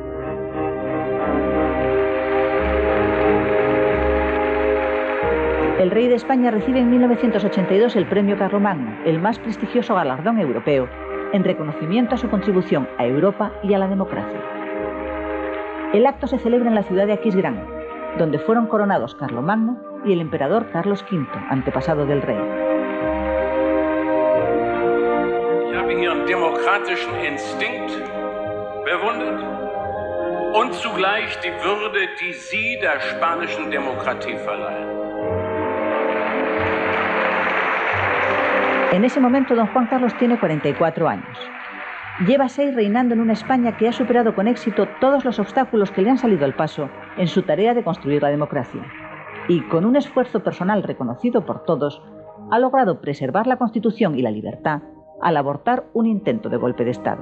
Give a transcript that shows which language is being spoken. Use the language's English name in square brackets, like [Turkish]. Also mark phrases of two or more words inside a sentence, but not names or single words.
[Spanish] El rey de España recibe en 1982 el Premio Carlomagno, el más prestigioso galardón europeo, en reconocimiento a su contribución a Europa y a la democracia. El acto se celebra en la ciudad de Aquisgrán, donde fueron coronados Carlomagno y el emperador Carlos V, antepasado del rey. [German] Ich habe Ihren demokratischen Instinkt bewundert und zugleich die Würde, die Sie der spanischen Demokratie verleihen. [Spanish] En ese momento, don Juan Carlos tiene 44 años. Lleva 6 reinando en una España que ha superado con éxito todos los obstáculos que le han salido al paso en su tarea de construir la democracia. Y con un esfuerzo personal reconocido por todos, ha logrado preservar la Constitución y la libertad al abortar un intento de golpe de Estado.